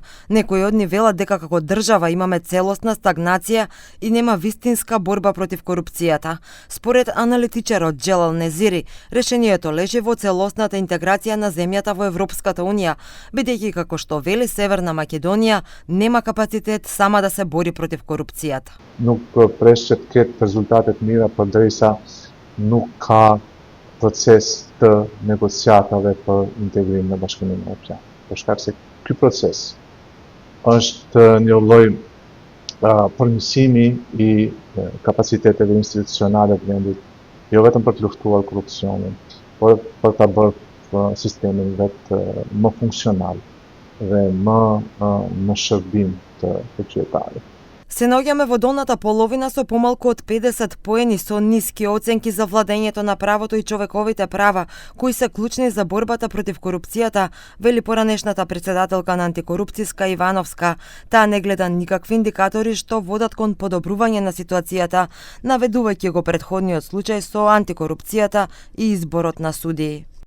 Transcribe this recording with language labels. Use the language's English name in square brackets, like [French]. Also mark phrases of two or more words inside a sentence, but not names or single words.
[Macedonian] Некои од нив велат дека како држава имаме целосна стагнација и нема вистинска борба против корупцијата. Според аналитичарот Джелал Незири, решението лежи во целосната интеграција на земјата во Европската унија, бидејќи како што вели Северна Македонија нема капацитет сама да се бори против корупцијата. [Albanian] Nuk preshet rezultatet mira përderisa nuk ka proces të negociatave për integrim në Bashkimin Evropian. Për shkak se ky proces është një lloj përmirësimi i kapaciteteve institucionale të vendit, jo vetëm për të luftuar korrupsionin, por për ta bërë sistemin vetë më funksional dhe më shërbim të qytetarit. [Macedonian] Се наоѓаме во долната половина со помалку од 50 поени со ниски оценки за владењето на правото и човековите права, кои се клучни за борбата против корупцијата, вели поранешната председателка на антикорупцијска Ивановска. Таа не гледа никакви индикатори што водат кон подобрување на ситуацијата, наведувајќи го претходниот случај со антикорупцијата и изборот на судии.